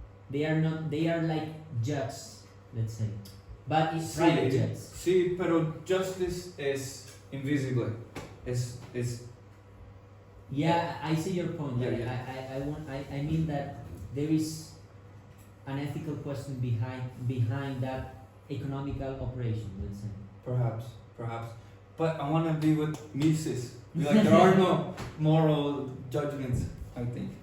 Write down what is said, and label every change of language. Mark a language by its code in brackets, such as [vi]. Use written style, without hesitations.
[en] They are like judges, let's say, but it's private judges. [es] Sí, pero [en] justice [es] es invisible. Es [en] Yeah, I see your point. Yeah, I mean that there is an ethical question behind that economical operation, let's say. perhaps. But I want to be with Mises. Like there are no moral judgments, I think.